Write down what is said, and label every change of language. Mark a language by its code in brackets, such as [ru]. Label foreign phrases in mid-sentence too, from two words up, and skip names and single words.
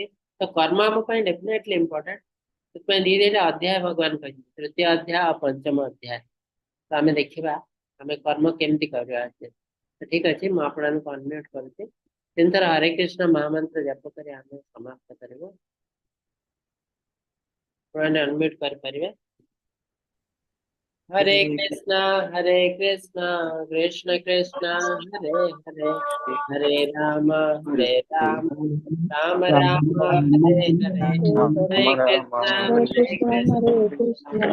[or] ତ କର୍ମ ଆମ ପାଇଁ [en] definitely important. [or] ସେଥିପାଇଁ ଦିଟା ଅଧ୍ୟାୟ ଭଗବାନ କହିଛନ୍ତି ତୃତୀୟ ଅଧ୍ୟାୟ ଆଉ ପଞ୍ଚମ ଅଧ୍ୟାୟ। ତ ଆମେ ଦେଖିବା ଆମେ କର୍ମ କେମିତି କରିବା। ଠିକ ଅଛି ମୁଁ ଆପଣଙ୍କୁ ଅନମ୍ୟୁଟ କରୁଛି। ତିନିଥର ହରେ କୃଷ୍ଣ ମହାମନ୍ତ୍ର ଜପ କରି ଆମେ ସମାପ୍ତ କରିବୁ। ଆପଣ ଅନମ୍ୟୁଟ କରିପାରିବେ। [sa] हरे कृष्णा कृष्ण कृष्ण हरे हरे हरे राम राम राम हरे हरे हरे कृष्णा हरे कृष्णा हरे कृष्णा